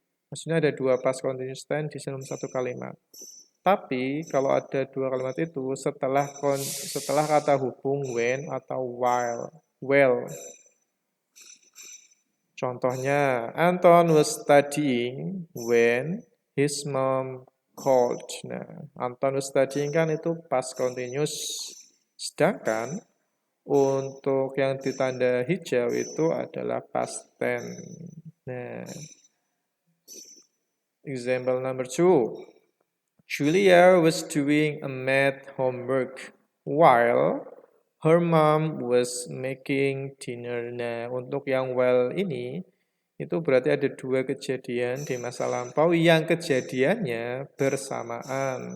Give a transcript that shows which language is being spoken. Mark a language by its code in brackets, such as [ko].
[id] Maksudnya ada dua past continuous tense di dalam satu kalimat. Tapi kalau ada dua kalimat itu setelah kata hubung when atau while, well. [en] Contohnya, Anton was studying when his mom called. Nah, Anton was studying [id] kan itu [en] past continuous. [id] Sedangkan untuk yang ditanda hijau itu adalah past tense. Nah, example number 2. Julia was doing a math homework while her mom was making dinner. Nah, untuk yang while ini itu berarti ada dua kejadian di masa lampau yang kejadiannya bersamaan.